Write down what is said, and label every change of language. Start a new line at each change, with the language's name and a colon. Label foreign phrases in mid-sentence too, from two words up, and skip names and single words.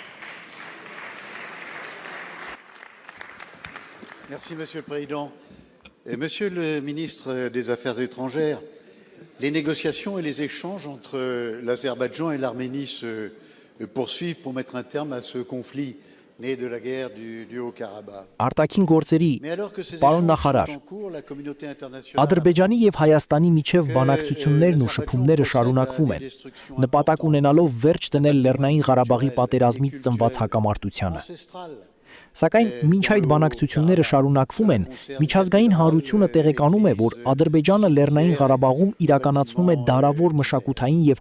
French: Merci, Monsieur le Président. Monsieur le ministre des Affaires étrangères, les négociations et les échanges entre l'Azerbaïdjan et l'Arménie se poursuivent pour mettre un terme à ce conflit né de la guerre du Haut-Karabakh.
Armenian: Արտաքին գործերի պարոն նախարար, Ադրբեջանի եւ Հայաստանի միջև բանակցություններն ու շփումները շարունակվում են, նպատակ ունենալով վերջ դնել Լեռնային Ղարաբաղի պատերազմից ծնված հակամարտությանը։ Սակայն մինչ այդ բանակցությունները շարունակվում են, միջազգային հանրությունը տեղեկանում է, որ Ադրբեջանը Լեռնային Ղարաբաղում իրականացնում է դարավոր մշակութային եւ